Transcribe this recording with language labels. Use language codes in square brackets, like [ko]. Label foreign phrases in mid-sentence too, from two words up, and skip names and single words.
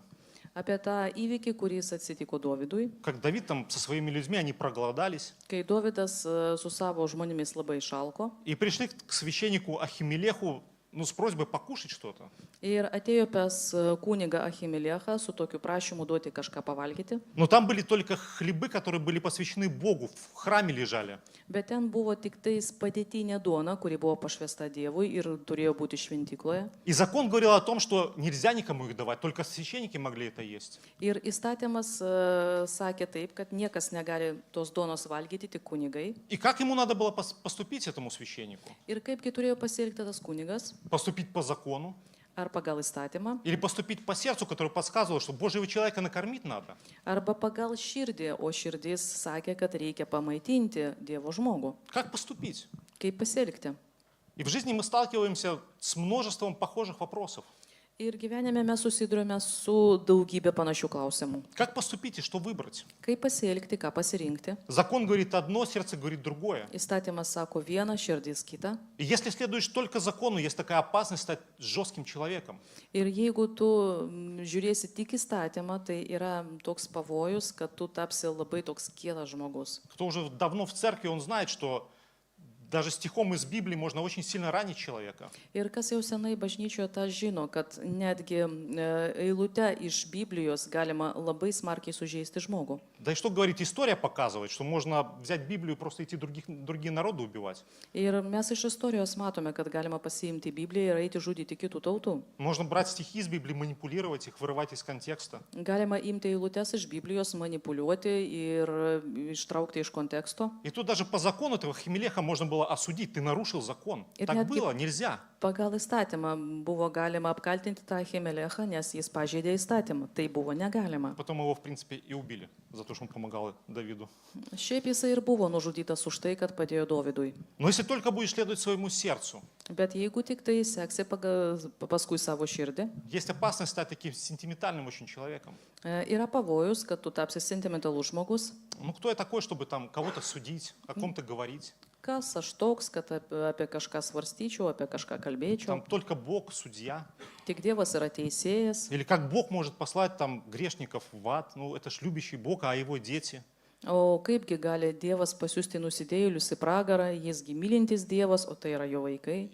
[lt] apie tą įvykį, kuris atsitiko Dovydui, [ru] Как Давид там со своими людьми, они проголодались, [lt] kai Dovydas su savo žmonėmis labai išalko. [ru] и пришли к священнику Ахимелеху, с просьбой покушать что-то. [lt] Ir atėjo pas kunigą Achimeliechą su tokiu prašymu duoti kažką pavalgyti. [ru] Но там были только хлебы, которые были посвящены Богу, в храме лежали. [lt] Bet ten buvo tik tais padėtinė duona, kuri buvo pašvesta Dievui ir turėjo būti šventykloje. [ru] И закон говорил о том, что нельзя никому их давать, только священники могли это есть. [lt] Ir įstatymas sakė taip, kad niekas negali tos duonos valgyti, tik kunigai. [ru] И как ему надо было поступить этому священнику? [lt] Ir kaipgi turėjo pasielgti tas kunigas? [ru] Поступить по закону [lt] Ar pagal įstatymą, [ru] или поступить по сердцу, которое подсказывало, что Божьего человека накормить надо? [lt] arba pagal širdį, o širdis sakė, kad reikia pamaitinti Dievo žmogų. [ru] Как поступить? [lt] Kaip pasielgti? [ru] И в жизни мы сталкиваемся с множеством похожих вопросов. [lt] Ir gyvenime mes susidurime su daugybė panašių klausimų. [ru] Как поступить и что выбрать? [lt] Kaip pasielgti, ką pasirinkti? [ru] Закон говорит одно, сердце говорит другое. [lt] Įstatymas sako vieną, širdis kitą. [ru] И если следуешь только закону, есть такая опасность стать жестким человеком. [lt] Ir jeigu tu žiūrėsi tik įstatymą, tai yra toks pavojus, kad tu tapsi labai toks kietas žmogus. [ru] Кто уже давно в церкви, он знает, что даже стихом из Библии можно очень сильно ранить человека. [lt] Ir kas jau senai bažnyčioje tą žino, kad netgi eilute iš Biblijos galima labai smarkiai sužeisti žmogų. [ru] Да и что говорить, история показывает, что можно взять Библию и просто идти другие народы убивать. [lt] Ir mes iš istorijos matome, kad galima pasiimti Bibliją ir eiti žudyti kitų tautų. [ru] Можно брать стихи из Библии, манипулировать их, вырывать из контекста. [lt] Galima imti eilutes iš Biblijos, manipuliuoti ir ištraukti iš konteksto. [ru] И тут даже по закону этого Ахимелеха можно было осудить. Ты нарушил закон. И Так нет, было, нельзя. [lt] Pagal įstatymą buvo galima apkaltinti tą Achimelechą, nes jis pažeidė įstatymą. Tai buvo negalima. [ru] Потом его, в принципе, и убили за то, что он помогал Давиду. [lt] Šiaip jisai ir buvo nužudytas už tai, kad padėjo Dovydui. [ru] Но если только будешь следовать своему сердцу, [lt] Bet jeigu tik tai seksi paskui savo širdį, [ru] есть опасность стать таким сентиментальным очень человеком. [lt] yra pavojus, kad tu tapsi sentimentalus žmogus. [ru] Ну, кто я такой, чтобы там кого-то судить, о ком-то говорить? [lt] Kas aš toks, kad apie kažką svarstyčiau, apie kažką kalbėčiau. [ru] Там только Бог, судья. [lt] Tik Dievas yra teisėjas. [ru] Или как Бог может послать там грешников в ад? Ну, это ж любящий Бог, а его дети. [lt] O kaipgi gali Dievas pasiųsti nusidėjėlius į pragarą, jisgi mylintis Dievas, o tai yra jo vaikai.